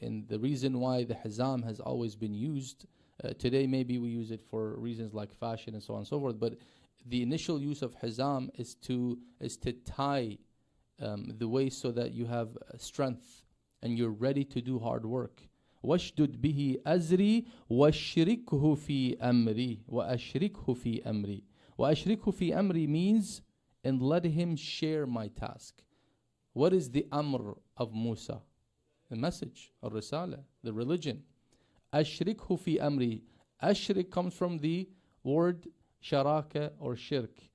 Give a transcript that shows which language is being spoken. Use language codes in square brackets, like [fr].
[en] And the reason why the hizam has always been used, today maybe we use it for reasons like fashion and so on and so forth, but the initial use of hizam is to tie the waist so that you have strength and you're ready to do hard work. [ar] وَاشْدُدْ بِهِ أَزْرِي وَاشْرِكْهُ فِي أَمْرِي وَأَشْرِكْهُ فِي أَمْرِي. وَأَشْرِكْهُ فِي أَمْرِي [en] means, and let him share my task. What is the amr of Musa? The message, al-risala, the religion. [ar] أَشْرِكْهُ فِي أَمْرِي. [en] Ashrik comes from the word sharaka or shirk.